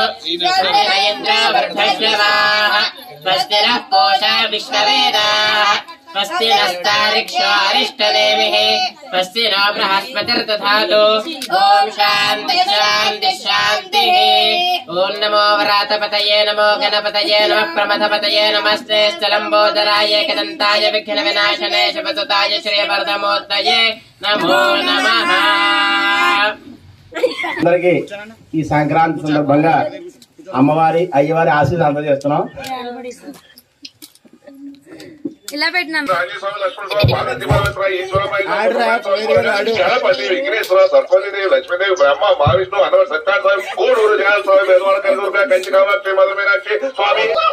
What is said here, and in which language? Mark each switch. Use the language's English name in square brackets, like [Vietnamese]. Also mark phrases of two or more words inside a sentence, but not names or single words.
[Sanskrit] स्वस्तिन्द्रावर्धश्रवाः स्वस्ति नः पूषा विश्ववेदाः स्वस्ति नस्तारिक्षो अरिष्टनेमिः स्वस्ति नो बृहस्पतिर्दधातु ॐ शान्ति शान्ति शान्तिः ॐ नमो वरातपतये नमो गणपतये नमः प्रमथपतये नमस्ते स्थलम्बोदराय एकदन्ताय विघ्नविनाशने शुभसुताय श्रीवरदमूर्तये नमो नमः. [Telugu] అందరికీ ఈ సంక్రాంతి సందర్భంగా అమ్మవారి అయ్యవారి ఆశీస్సులు అందజేస్తున్నాం. ఇలా పెట్టినాం గణపతి విఘ్నేశ్వర సరస్వతీదేవి లక్ష్మీదేవి బ్రహ్మ మహావిష్ణు అనవ సత్యార్థ గూడూరు జనాల స్వామి బెదవాడ కనదుర్గ కంచి కామాక్షి మధుర మీనాక్షి స్వామి